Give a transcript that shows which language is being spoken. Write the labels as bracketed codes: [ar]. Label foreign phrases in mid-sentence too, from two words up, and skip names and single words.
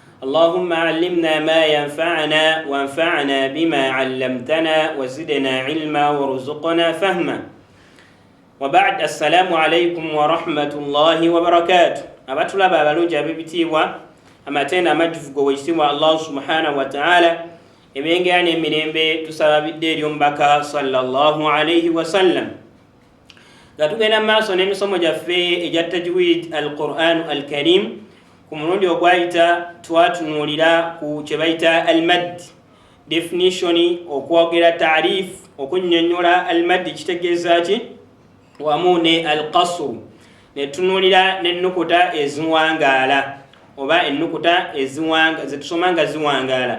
[ar] اللهم علمنا ما ينفعنا وانفعنا بما علمتنا وزدنا علما وارزقنا فهما. وبعد السلام عليكم ورحمة الله وبركاته. [lg] abatulaba abalungi ab'ebitiibwa amateena amajjuvu go weekitiibwa [ar] الله سبحانه وتعالى [lg] ebyengera n'emirembe tusaba bidde eri omubaka [ar] صلى الله عليه وسلم. [lg] nga tugenda maaso n'emisomo gyaffe egya [ar] تجويد القرآن الكريم [lg] ku mulundi ogwayita twatunuulira ku kye bayita al-madd definition, okwogera taarif, okunnyonnyola al-madd kitegeeza ki wamu ne al-qasr, netunuulira n'ennukuta eziwangaala oba ennukuta zetusoma nga ziwangaala.